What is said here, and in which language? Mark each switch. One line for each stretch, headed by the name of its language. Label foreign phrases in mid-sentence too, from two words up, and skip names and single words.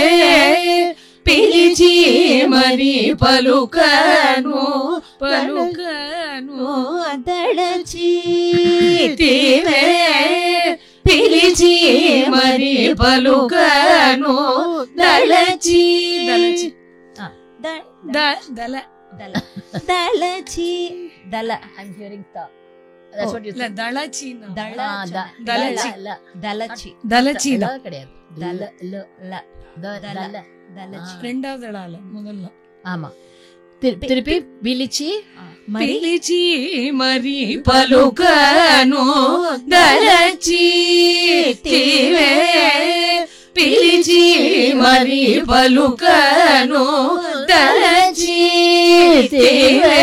Telugu: పిలిచి మరి పలుకను పలుకను దళచి తీవే. పిలిచి మరి పలుకను దళచి దళచి దళచి దళ.
English: I'm hearing ta. That's what you say.
Telugu: దళచి దళచి దళచి దళచి
Tamil: கிடையாது.
Telugu: దళ దళ రెండవ దళాల మొదల.
Tamil: ஆமா, திருப்பி పిలిచి
Telugu: పిలిచి మరి పలుకను దళచి తీవే. పిలిచి మరి పలుకను దళచి తీవే.